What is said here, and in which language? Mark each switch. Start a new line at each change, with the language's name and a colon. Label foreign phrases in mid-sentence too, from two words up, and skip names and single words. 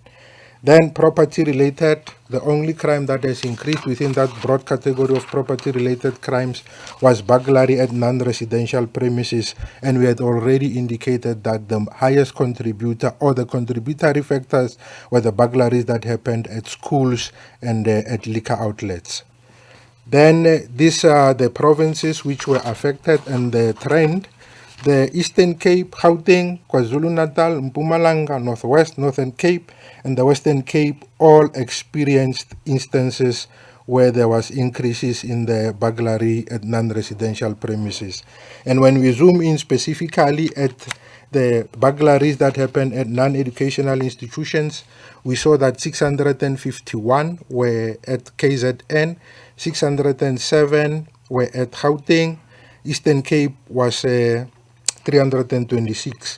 English: Then property-related, the only crime that has increased within that broad category of property-related crimes was burglary at non-residential premises, and we had already indicated that the highest contributor or the contributory factors were the burglaries that happened at schools and at liquor outlets. Then these are the provinces which were affected and the trend. The Eastern Cape, Gauteng, KwaZulu-Natal, Mpumalanga, Northwest, Northern Cape, and the Western Cape all experienced instances where there was increases in the burglary at non-residential premises. And when we zoom in specifically at the burglaries that happened at non-educational institutions, we saw that 651 were at KZN, 607 were at Gauteng, Eastern Cape was 326.